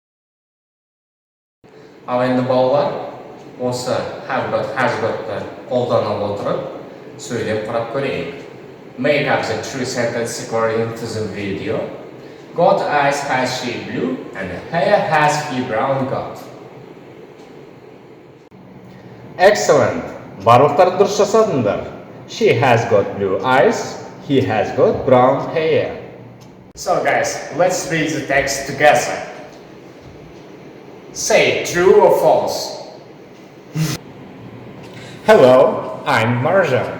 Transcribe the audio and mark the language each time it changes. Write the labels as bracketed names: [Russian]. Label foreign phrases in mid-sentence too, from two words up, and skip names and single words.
[Kazakh] Ал енді балалар, осы [English] have got, has got'ты [Kazakh] қолдана отырып, сөйлеп қарап көрейік. [English] Make up the true sentence according to the video. Got eyes has she blue and hair has he brown got. Excellent! [Kazakh] Барлықтары дұрыс жасадыңдар. [English] She has got blue eyes, he has got brown hair. So guys, let's read the text together. Say true or false. Hello, I'm Marjan.